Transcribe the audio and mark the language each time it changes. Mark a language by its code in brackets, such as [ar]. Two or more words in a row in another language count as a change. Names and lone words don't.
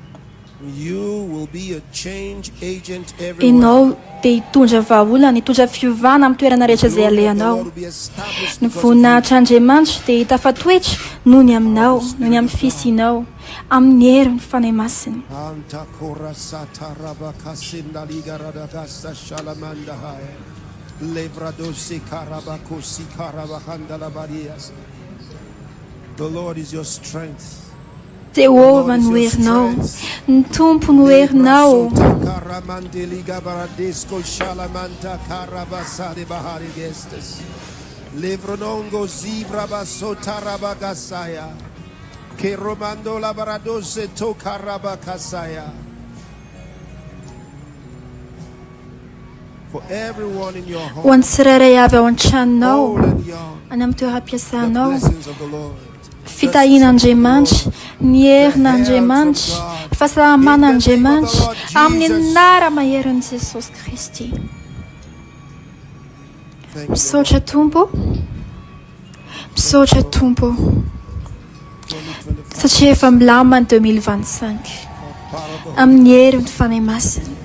[mg] Ianao dia hitondra vahaolana, hitondra fiovana amin'ny toerana rehetra izay alehanao. Ny voninahitr'Andriamanitra dia hita fa toetra noho ny aminao, noho ny amin'ny fisianao amin'ny herin'ny fanahy masina. [en] The Lord is your strength. [mg] Jehovah no herinao, ny tompo no herinao. Levronongo zivra basotarabakasaya. Che romando labaradose to karabakasaya. [en] For everyone in your home, [mg] Ho an'ny tsirairay avy ao an-tranonao, any amin'ny toeram-piasanao, fitahian'Andriamanitra ny herin'Andriamanitra, fahasalaman'Andriamanitra amin'ny anara maherin'i Jesosy Kristy. Misaotra Tompo, misaotra Tompo, satria efa milamina ny 2025 amin'ny herin'ny fanahy masina.